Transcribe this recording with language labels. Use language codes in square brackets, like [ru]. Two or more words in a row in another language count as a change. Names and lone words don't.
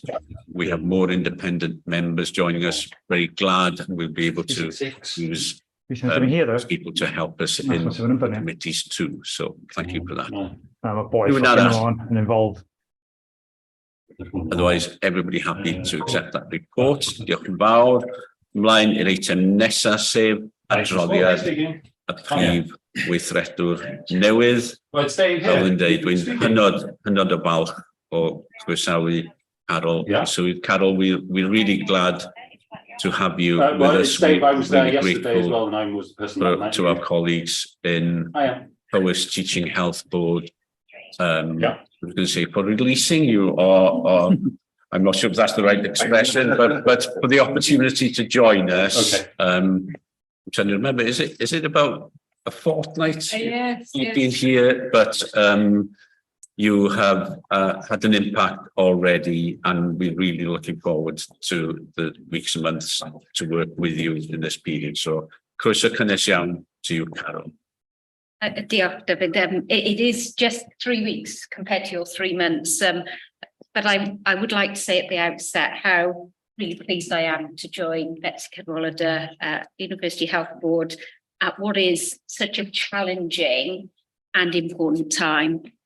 [en] We have more independent members joining us. Very glad we'll be able to use people to help us in the committees too. So thank you for that. I'm a boy and involved. Otherwise, everybody happy to accept that report. [cy] Diolch yn fawr. Ymlaen i'r eitem nesaf sef adroddiad y prif weithredwr newydd. Fel yn dweud, dwi'n hynod o falch o croesawu Carol. [en] So Carol, we're really glad to have you with us. We're really grateful to our colleagues in Powys Teaching Health Board. I was going to say for releasing you, or I'm not sure if that's the right expression, but for the opportunity to join us. I'm trying to remember, is it about a fortnight? Yes, You've been here, but you have had an impact already, and we're really looking forward to the weeks and months to work with you in this period. So, [cy] croeso cynnes iawn [en] to you, [cy] Carol. Diolch, David. [en] It is just 3 weeks compared to your 3 months. But I would like to say at the outset how really pleased I am to join Betsy Cadwallader University Health Board at what is such a challenging and important time.